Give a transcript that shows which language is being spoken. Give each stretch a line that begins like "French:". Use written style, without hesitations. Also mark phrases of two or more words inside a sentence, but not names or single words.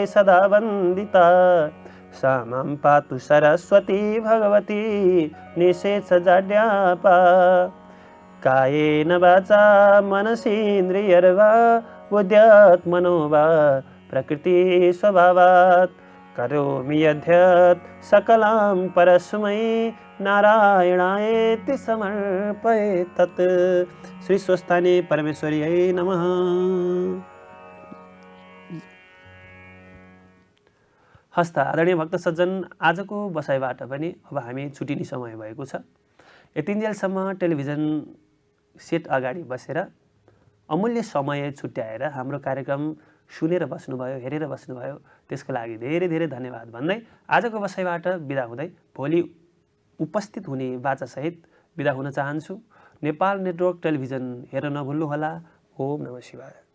Sanskrit: सदा वन्दिता सा मां पातु सरस्वती भगवती निःशेषजाड्यापा कायेन वाचा मनसेन्द्रियर्वा बुद्ध्यात्मनो वा प्रकृतिस्वभावात् करोमि यद्यत् सकलां परस्मै नारायणायेति समर्पये तत्। श्री स्वस्थाने परमेश्वर्यै नमः।
Nepali: हस्त आदरणीय भक्त सज्जन, आजको बसाइबाट पनि अब हामी छुटिने समय भएको छ। यतिन्जेलसम्म टेलिभिजन सेट अगाडि बसेर अमूल्य समय छुट्याएर हाम्रो कार्यक्रम सुनेर बस्नुभयो, हेरेर बस्नुभयो, त्यसको लागि धेरै धेरै धन्यवाद भन्दै आजको बसाइबाट बिदा हुँदै भोलि उपस्थित हुने बाचासहित बिदा हुन चाहन्छु। नेपाल नेटवर्क टेलिभिजन हेर्न नभुल्नुहोला।
Sanskrit: ओम नमः शिवाय।